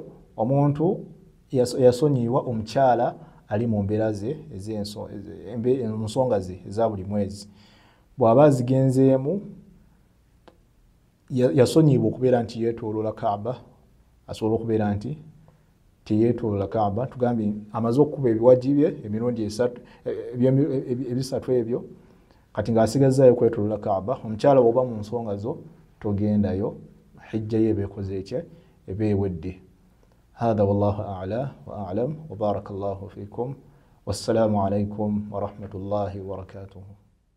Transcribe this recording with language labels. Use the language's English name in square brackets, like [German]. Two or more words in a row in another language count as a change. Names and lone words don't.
[Ganda] Omuntu yasonyiibwa, omukyala ali mu mbeera ze ensonga ze eza buli mwezi, bw'aba azigenzeemu yasonyiibwa okubeera nti yeetooloola Kaaba, asobola okubeera nti teyeetooloola Kaaba. Tugambye amaze okukuba ebiwaji bye emirundi ebisatu ebyo, kati ng'asigazzaayo kwetooloola Kaaba. Omukyala bw'oba mu nsonga zo togendayo, hijja ye beekoze ekye eba ewedde. [Arabic] هذا والله أعلى وأعلم وبارك الله فيكم والسلام عليكم ورحمة الله وبركاته.